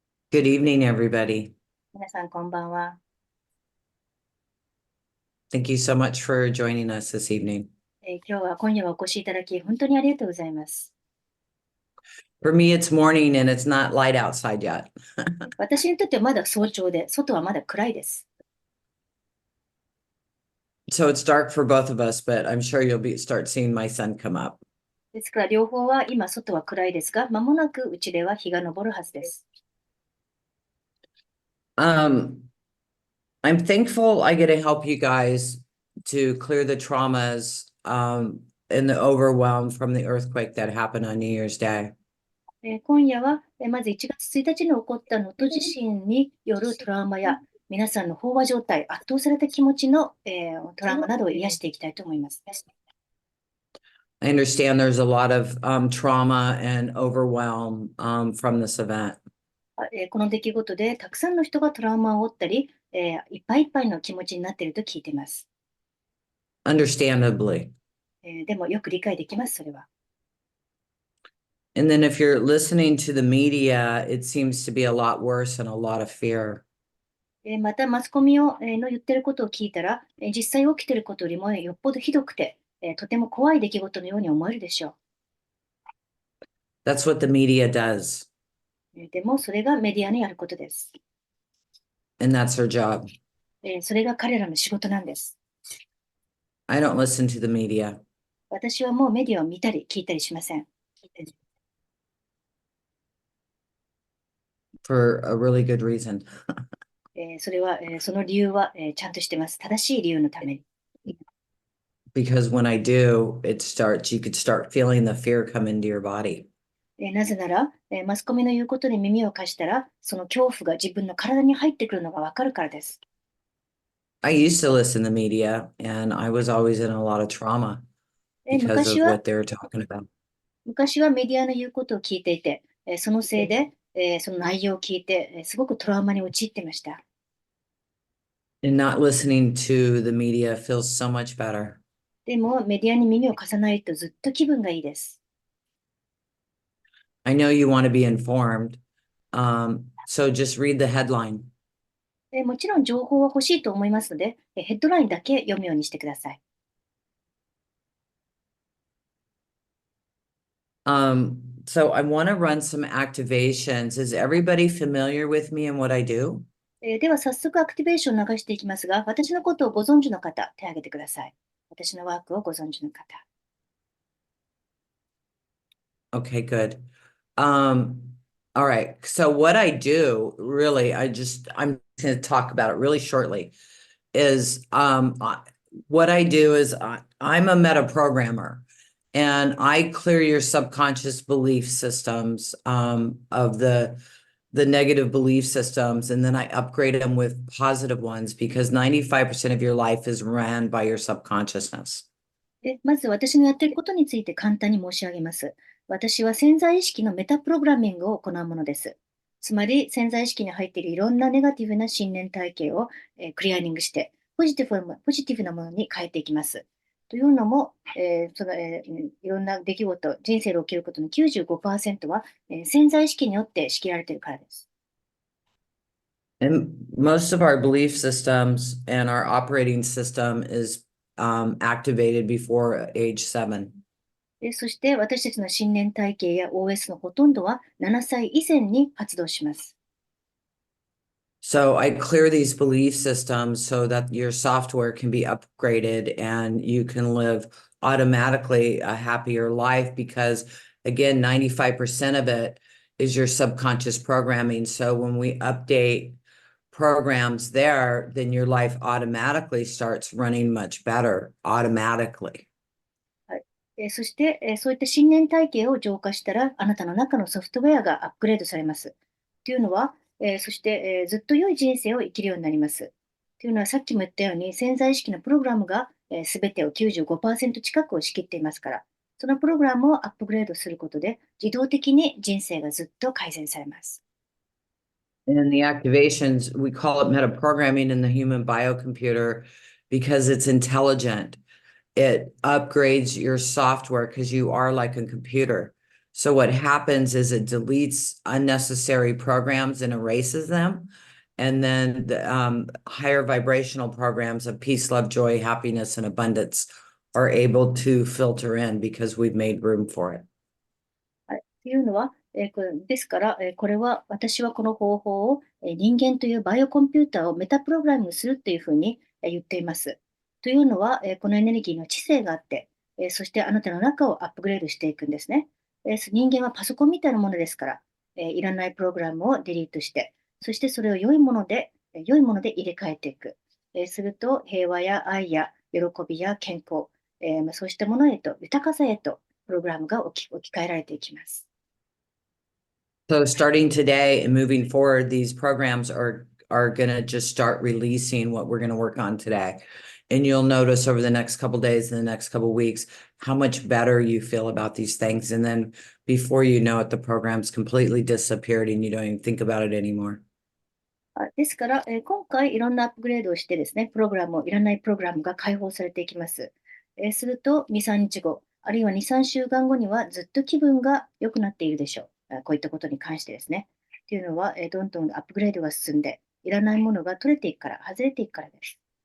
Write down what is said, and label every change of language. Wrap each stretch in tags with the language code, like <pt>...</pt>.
<en>Good evening, everybody.</en> <ja>皆さん、こんばんは。</ja> <en>Thank you so much for joining us this evening.</en> <ja>今夜はお越しいただき、本当にありがとうございます。</ja> <en>For me, it's morning and it's not light outside yet.</en> <ja>私にとってはまだ早朝で、外はまだ暗いです。</ja> <en>So it's dark for both of us, but I'm sure you'll start seeing my sun come up.</en> <ja>ですから、両方は今、外は暗いですが、間もなくうちでは日が昇るはずです。</ja> <en>I'm thankful I get to help you guys to clear the traumas and the overwhelm from the earthquake that happened on New Year's Day.</en> <ja>今夜は、まず1月1日に起こった能登地震によるトラウマや、皆さんの飽和状態、圧倒された気持ちの、トラウマなどを癒していきたいと思います。</ja> <en>I understand there's a lot of trauma and overwhelm from this event.</en> <ja>この出来事でたくさんの人がトラウマを負ったり、いっぱいいっぱいの気持ちになっていると聞いています。</ja> <en>Understandably.</en> <ja>でもよく理解できます、それは。</ja> <en>And then if you're listening to the media, it seems to be a lot worse and a lot of fear.</en> <ja>また、マスコミの言ってることを聞いたら、実際起きていることよりもよっぽどひどくて、とても怖い出来事のように思えるでしょ</ja> <en>That's what the media does.</en> <ja>う。でも、それがメディアのやることです。</ja> <en>And that's their job.</en> <ja>それが彼らの仕事なんです。</ja> <en>I don't listen to the media.</en> <ja>私はもうメディアを見たり聞いたりしません。</ja> <en>For a really good reason.</en> <ja>それは、その理由は、ちゃんとしてます。正しい理由のために。</ja> <en>Because when I do, you could start feeling the fear come into your body.</en> <ja>なぜなら、マスコミの言うことに耳を貸したら、その恐怖が自分の体に入ってくるのがわかるからです。</ja> <en>I used to listen to the media and I was always in a lot of trauma because of what they were talking about.</en> <ja>昔はメディアの言うことを聞いていて、そのせいで、その内容を聞いて、すごくトラウマに陥っていました。</ja> <en>And not listening to the media feels so much better.</en> <ja>でも、メディアに耳を貸さないとずっと気分がいいです。</ja> <en>I know you want to be informed, so just read the headline.</en> <ja>もちろん情報は欲しいと思いますので、ヘッドラインだけ読むようにしてください。</ja> <en>So I want to run some activations. Is everybody familiar with me and what I do?</en> <ja>では早速アクティベーションを流していきますが、私のことをご存知の方、手を挙げてください。私のワークをご存知の方。</ja> <en>Okay, good. All right. So what I do, really, I'm going to talk about it really shortly, is what I do is I'm a meta programmer. And I clear your subconscious belief systems of the negative belief systems, and then I upgrade them with positive ones because 95% of your life is ran by your subconsciousness.</en> <ja>まず私のやっていることについて簡単に申し上げます。私は潜在意識のメタプログラミングを行うものです。つまり潜在意識に入っているいろんなネガティブな信念体系を、クリアリングしてポジティブなものに変えていきます。というのも、いろんな出来事、人生で起きることの 95% は、潜在意識によって仕切られているからです。</ja> <en>And most of our belief systems and our operating system is activated before age 7.</en> <ja>そして私たちの信念体系や OS のほとんどは7歳以前に発動します。</ja> <en>So I clear these belief systems so that your software can be upgraded and you can live automatically a happier life because, again, 95% of it is your subconscious programming. So when we update programs there, then your life automatically starts running much better automatically.</en> <ja>そして、そういった信念体系を浄化したら、あなたの中のソフトウェアがアップグレードされます。というのは、そして、ずっと良い人生を生きるようになります。というのは、さっきも言ったように、潜在意識のプログラムが、すべてを 95% 近くを仕切っていますから、そのプログラムをアップグレードすることで、自動的に人生がずっと改善されます。</ja> <en>And the activations, we call it metaprogramming in the human biocomputer because it's intelligent. It upgrades your software because you are like a computer. So what happens is it deletes unnecessary programs and erases them. And then the higher vibrational programs of peace, love, joy, happiness, and abundance are able to filter in because we've made room for it.</en> <ja>はい、っていうのは、ですから、これは私はこの方法を、人間というバイオコンピューターをメタプログラミングするっていうふうに、言っています。というのは、このエネルギーの知性があって、そしてあなたの中をアップグレードしていくんですね。人間はパソコンみたいなものですから、いらないプログラムをデリートして、そしてそれを良いもので入れ替えていく。すると平和や愛や喜びや健康、そうしたものへと豊かさへとプログラムが置き換えられていきます。</ja> <en>So starting today and moving forward, these programs are going to just start releasing what we're going to work on today. And you'll notice over the next couple days and the next couple weeks how much better you feel about these things. And then before you know it, the program's completely disappeared and you don't even think about it anymore.</en> <ja>ですから、今回いろんなアップグレードをしてですね、いらないプログラムが解放されていきます。すると、2、3日後、あるいは2、3週間後にはずっと気分が良くなっているでしょう。こういったことに関してですね。というのは、どんどんアップグレードが進んで、いらないものが取れていくから、外れていくからです。</ja>